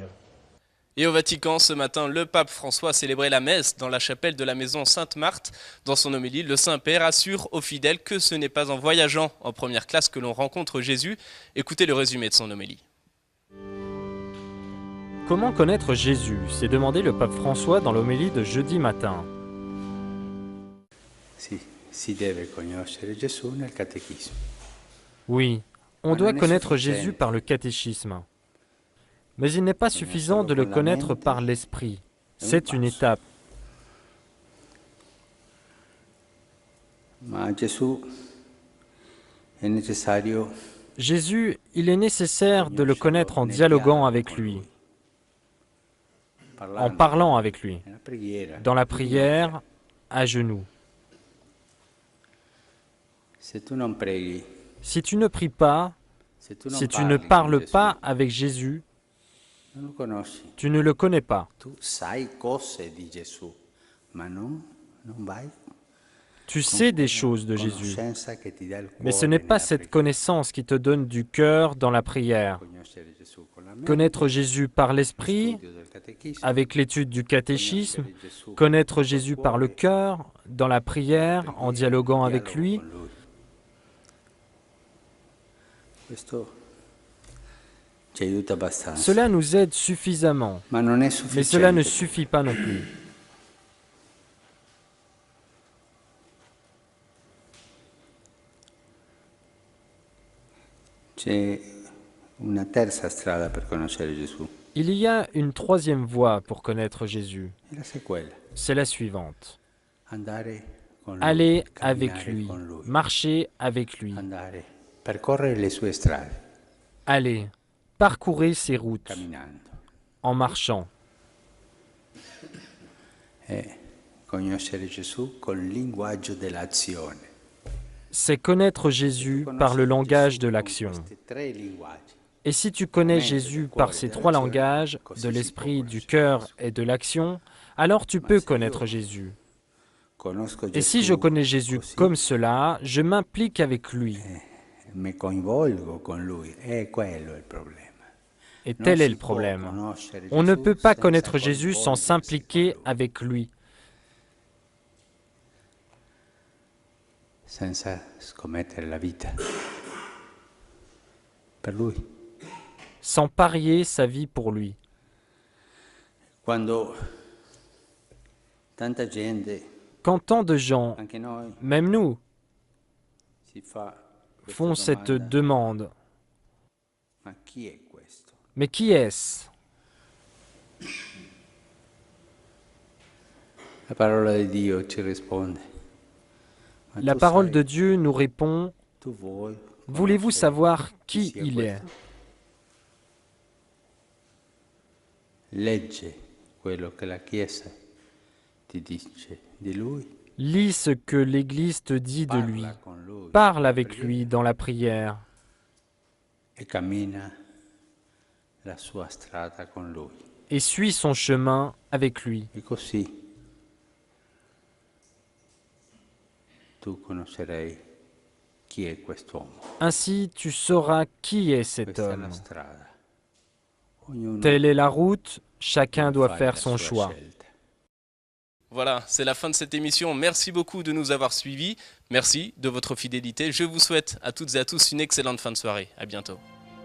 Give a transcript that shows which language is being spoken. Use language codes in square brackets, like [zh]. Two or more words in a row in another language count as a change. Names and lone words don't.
[fr] Et au Vatican, ce matin, le pape François a célébré la messe dans la chapelle de la maison Sainte-Marthe. Dans son homélie, le Saint-Père assure aux fidèles que ce n'est pas en voyageant en première classe que l'on rencontre Jésus. Écoutez le résumé de son homélie. Comment connaître Jésus? s'est demandé le pape François dans l'homélie de jeudi matin. [it] Si deve conoscere Gesù nel catechisme. [fr] Oui, on doit connaître Jésus par le catéchisme. Mais il n'est pas suffisant de le connaître par l'esprit. C'est une étape. [it] Ma Gesù è necessario [fr] Jésus, il est nécessaire de le connaître en dialoguant avec lui, en parlant avec lui, [it] nella preghiera. [fr] dans la prière, à genoux. [it] Se tu non preghi, [fr] Si tu ne pries pas, [it] se tu [fr] si tu [it] parli [fr] ne [it] con [fr] parles [it] Gesù, [fr] pas avec Jésus, [it] non lo conosci. [fr] tu ne le connais pas. [it] Tu sai cose di Gesù, ma non vai. [fr] Tu sais des choses de Jésus, [it] Conoscenza che ti dà il [fr] mais ce [it] cuore [fr] n'est pas [it] nella [fr] cette [it] preghiera. [fr] connaissance qui te donne du cœur dans la prière. [it] Conoscere Gesù con la mente, [fr] Connaître Jésus par l'esprit, [it] studio del catechismo, [fr] avec l'étude du catéchisme, [it] conoscere Gesù [fr] connaître [it] col [fr] Jésus [it] cuore, [fr] par le cœur, dans la prière, en dialoguant avec [it] dialogo [fr] lui. [it] con lui. Questo ci aiuta abbastanza. [fr] Cela nous aide suffisamment, [it] Ma non è [fr] mais [it] sufficiente. [fr] cela ne suffit pas non plus. [it] C'è una terza strada per conoscere Gesù. [fr] Il y a une troisième voie pour connaître Jésus. [it] E la c'est quella. [fr] C'est la suivante. [it] Andare con lui, [fr] Aller [it] camminare [fr] avec lui, [it] con lui. [fr] marcher avec lui, [it] Andare, percorrere le sue strade, [fr] aller, parcourir ses routes [it] camminando. [fr] en marchant. [it] E conoscere Gesù col linguaggio dell'azione. [fr] C'est connaître Jésus par le langage de l'action. [it] Questi tre linguaggi. [fr] Et si tu connais Jésus par ces trois langages, de l'esprit, du cœur et de l'action, alors tu peux connaître Jésus. [it] Conosco [fr] Et si [it] Gesù [fr] je connais Jésus [it] così, [fr] comme cela, je m'implique avec lui. [it] mi coinvolgo con lui. È quello il problema. [fr] Et [it] Non [fr] tel est [it] si [fr] le [it] può [fr] problème. [it] conoscere [fr] On ne [it] Gesù [fr] peut pas [it] senza [fr] connaître Jésus sans [it] coinvolgersi [fr] s'impliquer [it] con lui, [fr] avec lui, [it] senza scommettere la vita per lui. [fr] sans parier sa vie pour lui. [it] Quando tanta gente, [fr] Quand tant de gens, [it] anche noi, [fr] même nous, [it] si fa [fr] font [it] questa [fr] cette [it] domanda, [fr] demande, [it] ma chi è questo? [fr] mais qui est-ce? [it] La parola di Dio ci risponde. Ma [fr] La [it] tu [fr] parole [it] sai, [fr] de Dieu nous répond, [it] tu vuoi [fr] voulez-vous [it] conoscere [fr] savoir [it] chi [fr] qui [it] sia [fr] il est? [it] questo? Legge quello che la Chiesa ti dice di lui. [fr] Lis ce que l'Église te dit de lui. [it] Parla con lui. [fr] Parle avec lui dans la prière [it] E cammina la sua strada con lui. [fr] et suis son chemin avec lui. [it] E così tu conoscerai chi è quest'uomo. [fr] Ainsi, tu sauras qui est cet [it] Questa è [fr] homme. [it] la strada. Ognuno [fr] Telle est la route, chacun doit [it] fare [fr] faire [it] la [fr] son [it] sua [fr] choix. [it] scelta. [fr] Voilà, c'est la fin de cette émission. Merci beaucoup de nous avoir suivis. Merci de votre fidélité. Je vous souhaite à toutes et à tous une excellente fin de soirée. À bientôt.